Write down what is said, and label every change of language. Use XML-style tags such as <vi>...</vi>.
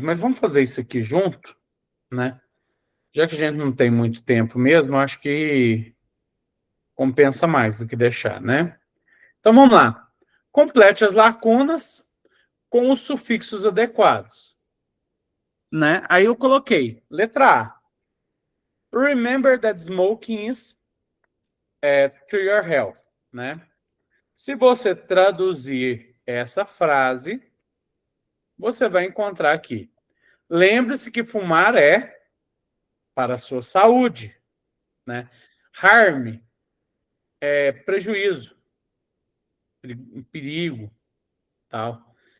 <pt>Mas vamos fazer isso aqui junto, né? Já que a gente não tem muito tempo mesmo, acho que compensa mais do que deixar, né? Então, vamos lá. Complete as lacunas com os sufixos adequados, né? Aí eu coloquei letra A,</pt> <en>Remember that smoking is to your health, né?</en> <pt>Se você traduzir essa frase, você vai encontrar aqui. Lembre-se que fumar é para a sua saúde, né? Harm é prejuízo, perigo, tal.</pt>